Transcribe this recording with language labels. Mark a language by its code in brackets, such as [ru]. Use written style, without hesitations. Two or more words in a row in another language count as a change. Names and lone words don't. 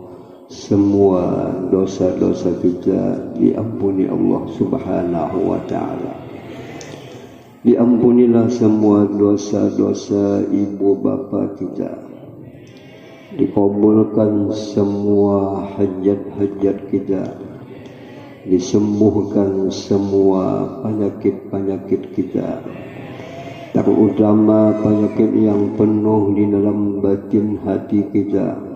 [id] semua dosa-dosa kita diampuni Allah [ar] سبحانه وتعالى. [id] Diampunilah semua dosa-dosa ibu bapa kita, dikabulkan semua hajat-hajat kita, disembuhkan semua penyakit-penyakit kita, terutama penyakit yang penuh di dalam batin hati kita,